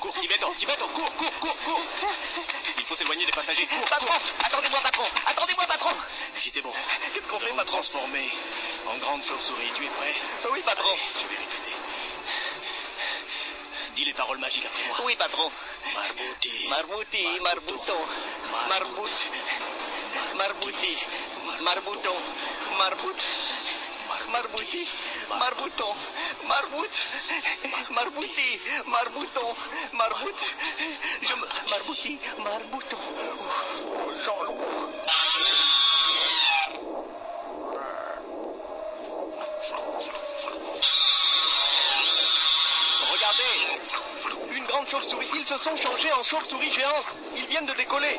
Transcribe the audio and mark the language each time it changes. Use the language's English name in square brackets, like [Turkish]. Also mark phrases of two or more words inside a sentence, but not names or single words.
[French] Cours, Tibeto. Cours. Il faut s'éloigner des passagers. Cours. Patron, attendez-moi, patron. Si c'est bon. Qu'est-ce qu'on fait, Nous patron? transformer en grande chauve-souris. Tu es prêt? Oui, patron. Allez, je vais répéter. Dis les paroles magiques après moi. Oui, patron. Marbuti. Marbuton. Marbuti. Marbuton. Marbut. Marbuti. Marbuton. Marbut. Marbuti. Marbuton. Marbut. Marbuti. Marbuton. Jean long. Regardez, une grande chauve-souris. Ils se sont changés en chauve-souris géantes. Ils viennent de décoller.